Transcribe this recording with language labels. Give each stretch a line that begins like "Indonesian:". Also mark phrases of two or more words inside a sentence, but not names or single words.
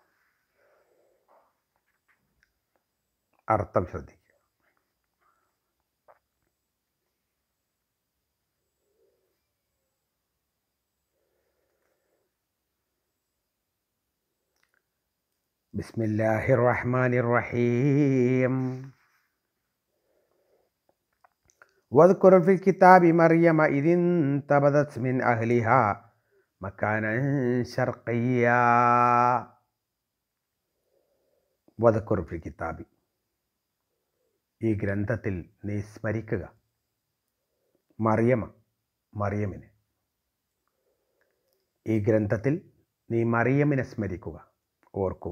Malayalam: അർത്ഥം ശ്രദ്ധിക്കുക.
Arabic: بسم الله الرحمن الرحيم. واذكر في الكتاب مريم إذ انتبذت من أهلها مكانا شرقيا. واذكر في الكتاب,
Malayalam: ഈ ഗ്രന്ഥത്തിൽ നീ സ്മരിക്കുക മറിയമിനെ. ഈ ഗ്രന്ഥത്തിൽ നീ മറിയമിനെ സ്മരിക്കുക, ഓർക്കുക.